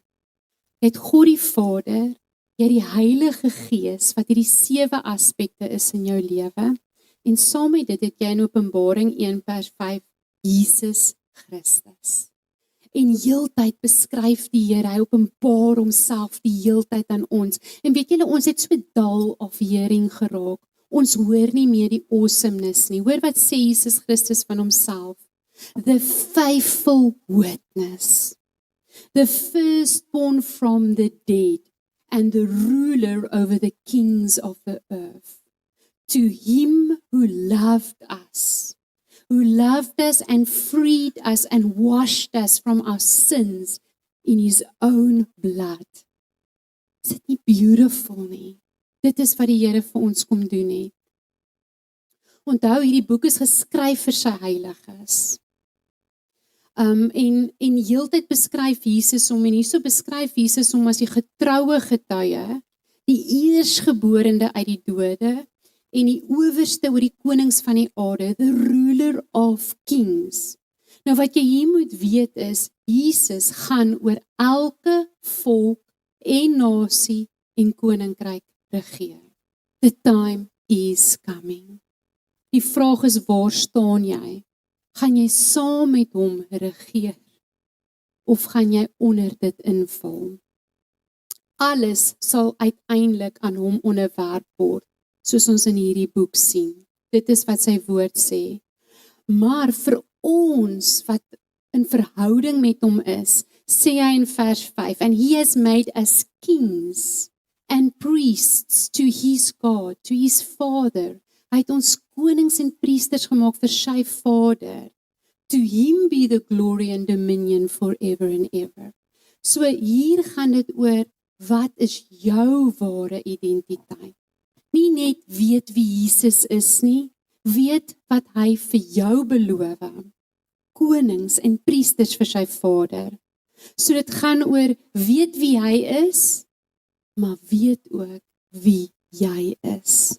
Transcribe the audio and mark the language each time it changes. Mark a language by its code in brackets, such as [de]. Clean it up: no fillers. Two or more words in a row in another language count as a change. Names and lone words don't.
[af] Jy het God die Vader, jy het die Heilige Gees, wat hierdie 7 aspekte is in jou lewe, En saam met dit het jy in Openbaring 1 vers 5 Jesus Christus. En heeltyd beskryf die Here, hy openbaar homself die heeltyd aan ons. En weet julle, ons het so [en] dal of hearing [af] geraak. Ons hoor nie meer die awesomeness nie. Hoor wat sê Jesus Christus van homself? [en] The faithful witness, the firstborn from the dead, and the ruler over the kings of the earth. To him who loved us and freed us and washed us from our sins in his own blood. [af] Is dit nie beautiful nie? Dit is wat die Here vir ons kom doen het. Onthou, hierdie boek is geskryf vir sy heiliges. En heeltyd beskryf Jesus hom, en hierso beskryf Jesus hom as die getroue getuie, die eersgeborene uit die dode, en die owerste oor die konings van die aarde, [en] the ruler of kings. [af] Nou wat jy hier moet weet is, Jesus gaan oor elke volk en nasie en koninkryk regeer. [en] The time is coming. [af] Die vraag is, waar staan jy? Gaan jy saam met hom regeer? Of gaan jy onder dit inval? Alles sal uiteindelik aan hom onderwerp word, soos ons in hierdie boek sien. Dit is wat sy woord sê. Maar vir ons wat in verhouding met hom is, sê hy in vers 5, [en] and he has made us kings and priests to his God, to his Father. [af] Hy het ons konings en priesters gemaak vir sy Vader. [en] To him be the glory and dominion forever and ever. [af] So hier gaan dit oor, wat is jou ware identiteit? Nie net weet wie Jesus is nie, weet wat hy vir jou beloof. Konings en priesters vir sy Vader. So dit gaan oor, weet wie hy is, maar weet ook wie jy is.